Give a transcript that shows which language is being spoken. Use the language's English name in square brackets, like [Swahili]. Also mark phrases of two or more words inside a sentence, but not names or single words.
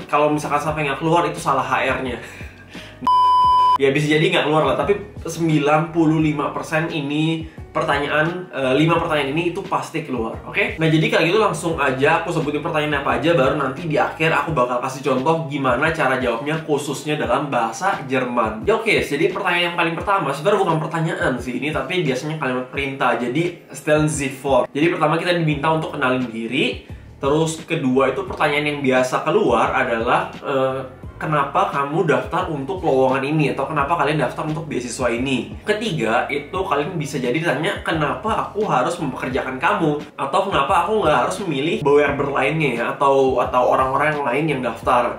[Indonesian] Kalau misalkan sampai nggak keluar itu salah HR-nya. Ya bisa jadi nggak keluar lah, tapi 95% ini pertanyaan, 5 pertanyaan ini itu pasti keluar, oke? Nah, jadi kalau gitu langsung aja aku sebutin pertanyaan apa aja, baru nanti di akhir aku bakal kasih contoh gimana cara jawabnya khususnya dalam bahasa Jerman. Ya oke, jadi pertanyaan yang paling pertama sebenarnya bukan pertanyaan sih ini, tapi biasanya kalimat perintah. Jadi [German] stellen Sie vor. [Indonesian] Jadi pertama kita diminta untuk kenalin diri. Terus kedua itu pertanyaan yang biasa keluar adalah kenapa kamu daftar untuk lowongan ini, atau kenapa kalian daftar untuk beasiswa ini. Ketiga itu kalian bisa jadi ditanya kenapa aku harus mempekerjakan kamu, atau kenapa aku nggak harus memilih bewerber lainnya ya, atau orang-orang yang lain yang daftar.